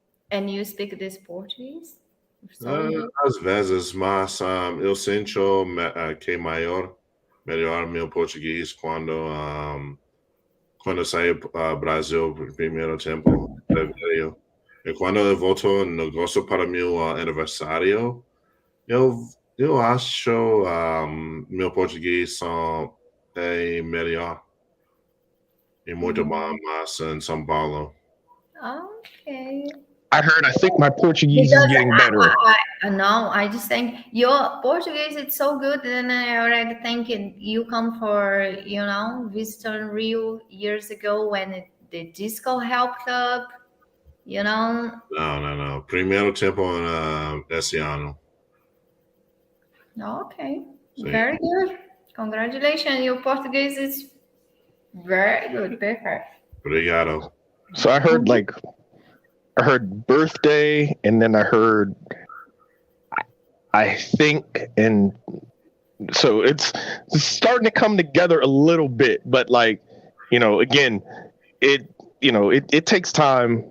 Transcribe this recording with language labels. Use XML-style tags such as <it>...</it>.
<en>And you speak this Portuguese?</en> <pt>Às vezes, mas eu sinto que melhor meu português quando saí Brasil primeiro tempo, fevereiro. E quando eu volto no agosto para meu aniversário, eu acho meu português é melhor. E muito bom, mas em São Paulo.</pt> <en>Okay. I think my Portuguese is getting better. No, I just think your Portuguese is so good, and I already think you come for visiting Rio years ago when the disco helped up. No.</en> <pt>Primeiro tempo esse ano.</pt> <en>Okay.</en> <pt>Sim.</pt> <en>Very good. Congratulations. Your Portuguese is very good. Perfect.</en> <pt>Obrigado.</pt> <en>So I heard birthday, and then I heard, I think, and so it's starting to come together a little bit, but again, it takes time.</en>